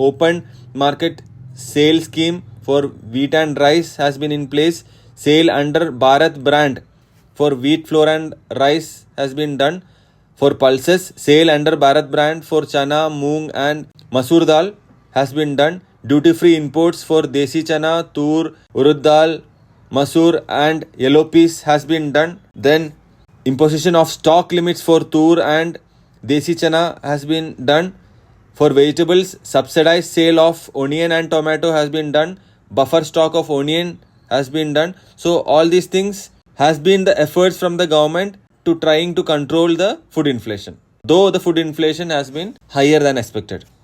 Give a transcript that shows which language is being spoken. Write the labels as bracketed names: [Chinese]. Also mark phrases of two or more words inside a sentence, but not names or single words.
[English] Open market sale scheme for wheat and rice has been in place. Sale under Bharat brand for wheat flour and rice has been done. For pulses, sale under Bharat brand for chana, moong and masoor dal has been done. Duty free imports for desi chana, tur, urud dal, masoor and yellow peas has been done. Then imposition of stock limits for tur and desi chana has been done. For vegetables, subsidized sale of onion and tomato has been done. Buffer stock of onion has been done. So all these things has been the efforts from the government to trying to control the food inflation, though the food inflation has been higher than expected.